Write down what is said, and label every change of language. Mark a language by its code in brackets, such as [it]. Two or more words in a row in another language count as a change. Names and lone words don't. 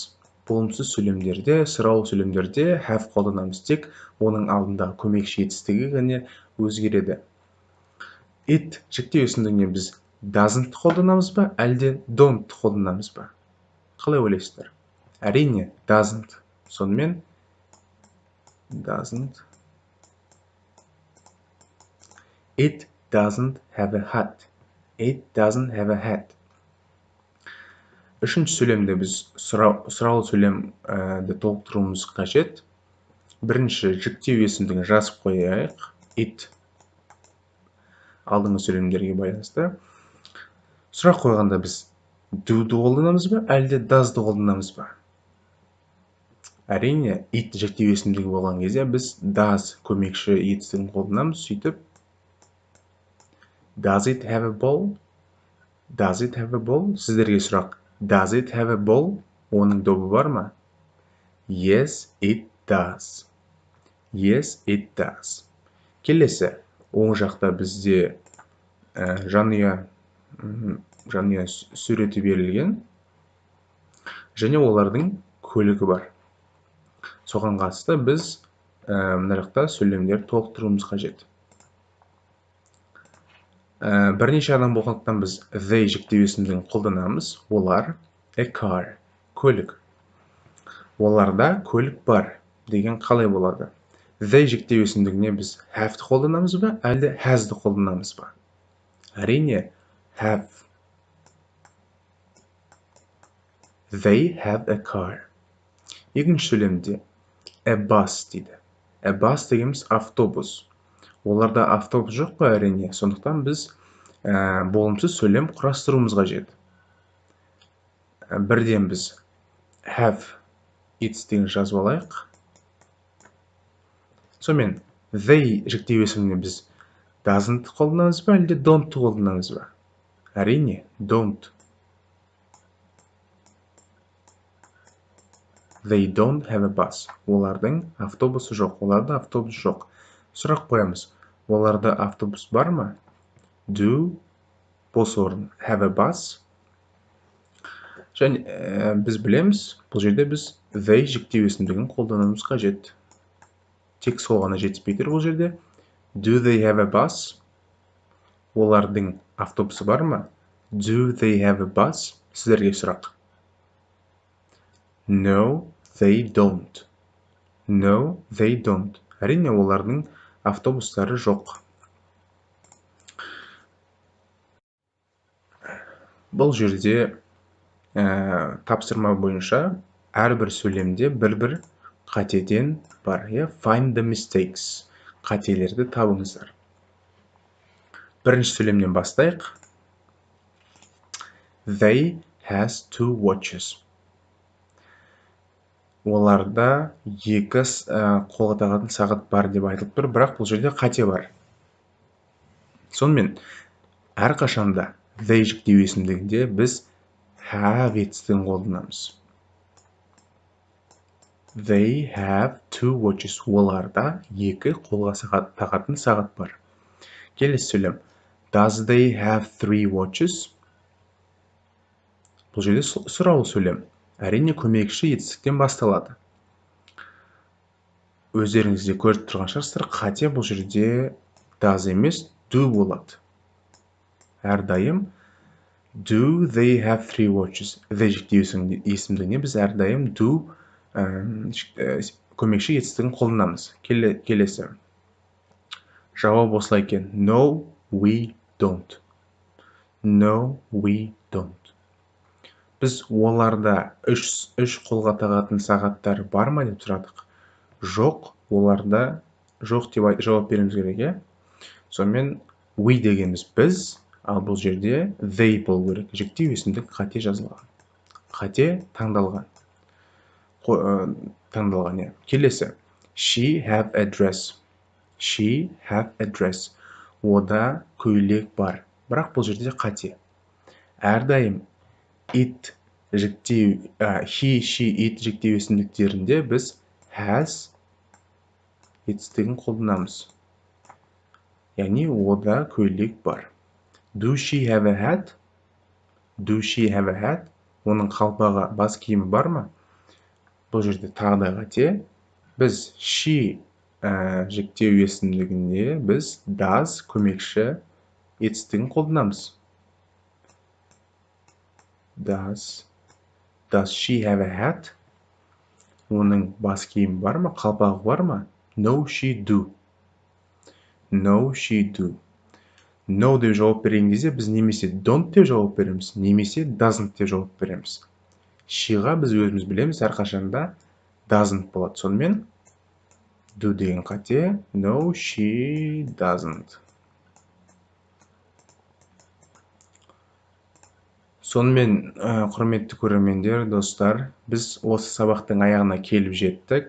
[kk] Болымсыз сөйлемдерде, сұраулы сөйлемдерде have қолданамыз. Тек оның алдындағы көмекші етістігі ғана өзгереді. It жіктеу есімдігіне біз doesn't қолданамыз ба, әлде don't қолданамыз ба? Қалай ойлайсыздар? Әрине doesn't. Сонымен doesn't. [en] It doesn't have a hat. It doesn't have a hat. [kk] Үшінші сөйлемде біз сұраулы сөйлемді толықтыруымыз қажет. Бірінші жіктеу есімдігін жазып қояйық. It алдыңғы сөйлемдерге байланысты. Сұрақ қойғанда біз do'ды қолданамыз ба, әлде does'ды қолданамыз ба? Әрине, it жіктеу есімдігі болған кезде біз does көмекші етістігін қолданамыз. [en] Сөйтіп does it have a ball? Does it have a ball? [kk] Сіздерге сұрақ. [en] Does it have a ball? [kk] Оның добы бар ма? [en] Yes, it does. Yes, it does. [kk] Келесі, оң жақта бізде жанұя суреті берілген және олардың көлігі бар. Соған қатысты біз мына жақта сөйлемдер толықтыруымыз қажет. Бірнеше адам болғандықтан біз they жіктеу есімдігін қолданамыз. Олар [en] a car, [kk] көлік. Оларда көлік бар деген қалай болады? They жіктеу есімдігіне біз have'ді қолданамыз ба, әлде has'ді қолданамыз ба? [en] Әрине have. They have a car. [kk] Екінші сөйлемде [en] a bus [kk] дейді. [en] A bus [kk] дегеніміз автобус. Оларда автобус жоқ па? Әрине. Сондықтан біз болымсыз сөйлем құрастыруымыз қажет. Бірден біз have етістігін жазып алайық. Сонымен they жіктеу есіміне біз doesn't қолданамыз ба, әлде don't қолданамыз ба? [en] Әрине don't. They don't have a bus. [kk] Олардың автобусы жоқ. Оларда автобус жоқ. Сұрақ қоямыз. Оларда автобус бар ма? Do бос орын [en] have a bus. [kk] Және біз білеміз, бұл жерде біз they жіктеу есімдігін қолдануымыз қажет. Тек сол ғана жетіспей тұр бұл жерде. [en] Do they have a bus? [kk] Олардың автобусы бар ма? [en] Do they have a bus? [kk] Сіздерге сұрақ. [en] No, they don't. No, they don't. [kk] Әрине олардың автобустары жоқ. Бұл жерде тапсырма бойынша әрбір сөйлемде бір қатеден бар. [en] Find the mistakes. [kk] Қателерді табыңыздар. Бірінші сөйлемнен бастайық. [en] They has two watches. [kk] Оларда екі қолға тағатын сағат бар деп айтылып тұр, бірақ бұл жерде қате бар. Сонымен әрқашанда they жіктеу есімдігінде біз have етістігін қолданамыз. [en] They have 2 watches. [kk] Оларда 2 қолға тағатын сағат бар. Келесі сөйлем. [en] Does they have 3 watches? [kk] Бұл жерде сұраулы сөйлем. Әрине көмекші етістіктен басталады. Өздеріңізде көріп тұрған шығарсыздар, қате бұл жерде does емес do болады. [en] Әрдайым do they have 3 watches? [kk] The жіктеу есімдігіне біз әрдайым do көмекші етістігін қолданамыз. Келесі. Жауап осылай екен. [en] No, we don't. No, we don't. [kk] Біз оларда үш қолға тағатын сағаттар бар ма деп сұрадық. Жоқ, оларда жоқ деп жауап беруіміз керек. Сонымен we дегеніміз біз, ал бұл жерде they болу керек. Жіктеу есімдік қате жазылған. Қате таңдалған. Келесі. [en] She have a dress. She have a dress. [kk] Ода көйлек бар. Бірақ бұл жерде қате. Әрдайым it жіктеу, [en] he, she, it [kk] жіктеу есімдіктерінде біз has етістігін қолданамыз. Яғни ода көйлек бар. [en] Do she have a hat? Do she have a hat? [kk] Оның қалпағы бас киімі бар ма? Бұл жерде тағы да қате. Біз she жіктеу есімдігінде біз does көмекші етістігін қолданамыз. [en] Does she have a hat? [kk] Оның бас киімі бар ма? Қалпағы бар ма? [en] No, she do. No, she do. [kk] No деп жауап берген кезде біз немесе don't деп жауап береміз, немесе doesn't деп жауап береміз. She'ға біз өзіміз білеміз, әрқашанда doesn't болады. Сонымен do деген қате. [en] No, she doesn't. [kk] Сонымен, құрметті көрермендер, достар, біз осы сабақтың аяғына келіп жеттік.